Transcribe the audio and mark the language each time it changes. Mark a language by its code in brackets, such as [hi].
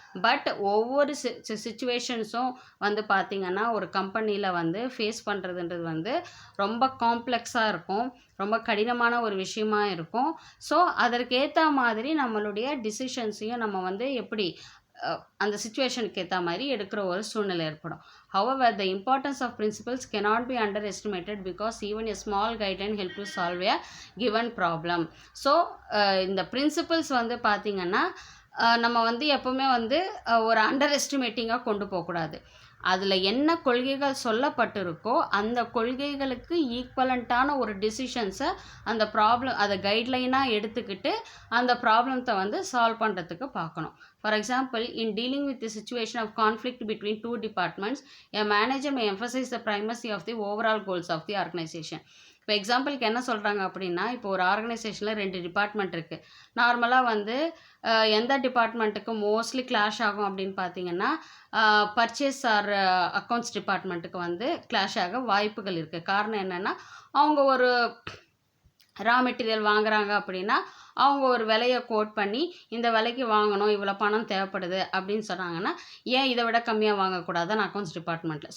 [ta] But ஒவ்வொரு சிச்சுவேஷன்ஸும் வந்து பார்த்திங்கன்னா ஒரு கம்பெனியில் வந்து ஃபேஸ் பண்ணுறதுன்றது வந்து ரொம்ப காம்ப்ளெக்ஸாக இருக்கும், ரொம்ப கடினமான ஒரு விஷயமா இருக்கும். ஸோ அதற்கேற்ற மாதிரி நம்மளுடைய டிசிஷன்ஸையும் நம்ம வந்து எப்படி அந்த சிச்சுவேஷனுக்கு ஏற்ற மாதிரி எடுக்கிற ஒரு சூழ்நிலை ஏற்படும். [en] However, the importance of principles cannot be underestimated because even a small guideline help to solve a given problem. [ta] So இந்த பிரின்சிபல்ஸ் வந்து பார்த்திங்கன்னா நம்ம வந்து எப்போவுமே வந்து ஒரு அண்டர் எஸ்டிமேட்டிங்காக கொண்டு போகக்கூடாது. அதில் என்ன கொள்கைகள் சொல்லப்பட்டிருக்கோ அந்த கொள்கைகளுக்கு ஈக்குவலண்ட்டான ஒரு டிசிஷன்ஸை அந்த ப்ராப்ளம் அதை கைட்லைனாக எடுத்துக்கிட்டு அந்த ப்ராப்ளத்தை வந்து சால்வ் பண்ணுறதுக்கு பார்க்கணும். [en] For example, in dealing with the situation of conflict between two departments, a manager may emphasize the primacy of the overall goals of the organization. [ta] இப்போ எக்ஸாம்பிளுக்கு என்ன சொல்கிறாங்க அப்படின்னா, இப்போ ஒரு ஆர்கனைசேஷனில் 2 டிபார்ட்மெண்ட் இருக்குது. நார்மலாக வந்து எந்த டிபார்ட்மெண்ட்டுக்கு மோஸ்ட்லி கிளாஷ் ஆகும் அப்படின்னு பார்த்தீங்கன்னா, பர்ச்சேஸ் ஆர் அக்கௌண்ட்ஸ் டிபார்ட்மெண்ட்டுக்கு வந்து கிளாஷ் ஆக வாய்ப்புகள் இருக்குது. காரணம் என்னென்னா, அவங்க ஒரு ரா மெட்டீரியல் வாங்குறாங்க அப்படின்னா அவங்க ஒரு விலையை கோட் பண்ணி இந்த விலைக்கு வாங்கணும், இவ்வளோ பணம் தேவைப்படுது அப்படின்னு சொன்னாங்கன்னா, ஏன் இதை விட கம்மியாக வாங்கக்கூடாதுன்னு அக்கௌண்ட்ஸ் டிபார்ட்மெண்ட்டில்.